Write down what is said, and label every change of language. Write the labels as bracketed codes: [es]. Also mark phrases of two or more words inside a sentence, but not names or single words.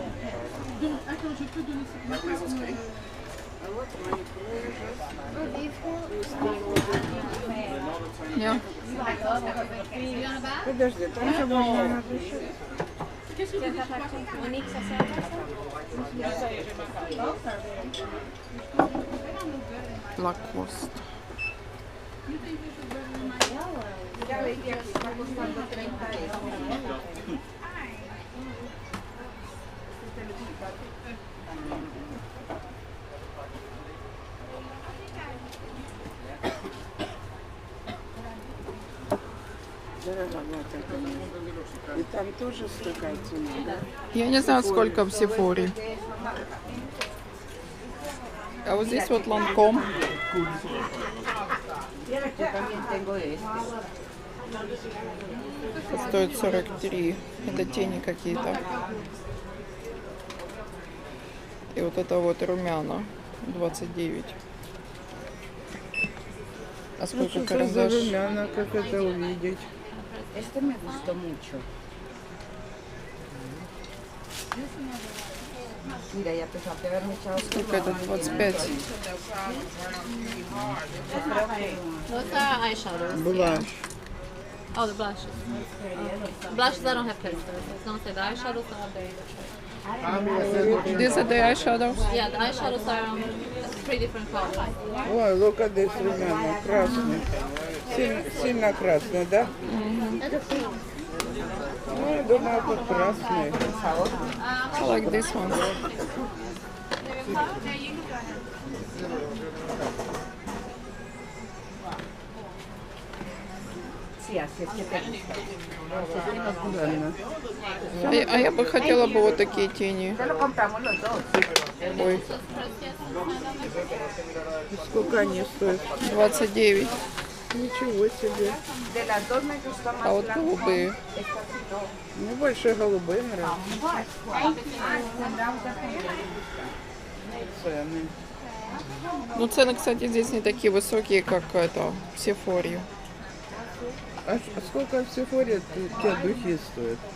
[ru] Я. Подожди, там же можно надо еще. Лакост. [es] Ya ve que aquí está costando 30 euros. [ru] Дороговато. И там тоже такая цена, да? Я не знаю, сколько в Сефоре. А вот здесь вот Ланком. [es] Yo también tengo este. [ru] Стоит 43. Это тени какие-то. И вот это вот румяна 29. А Ну, сколько что за карандаш? румяна, как это увидеть? [es] Este me gustó mucho. Mira, ya pensaba que haberme echado [ru] Сколько это? 25. [en] What's our eyeshadows? Блаш. Oh, the blushes. Okay. Blushes I don't have pictures. It's gonna say the eyeshadows are there. These are the eyeshadows. Yeah, the eyeshadows are 3 different colors. [ru] Ой, [en] look at this [ru] румяна, красный. Сильно красный, да? Ну, я думаю, тут красный. [en] I like this one. [es] Sí, así es que te gusta. [ru] Ладно. А я бы хотела бы вот такие тени. [es] Ya lo compramos los dos. [ru] Ой, Сколько они стоят? 29. Ничего себе. [es] De las dos me gusta más [ru] А вот [es] la [ru] голубые. [es] esta sí no. [ru] Мне больше голубые нравятся. Цены. Ну, цены, кстати, здесь не такие высокие, как это, в Сефоре. А сколько в Сефоре у тебя духи стоят?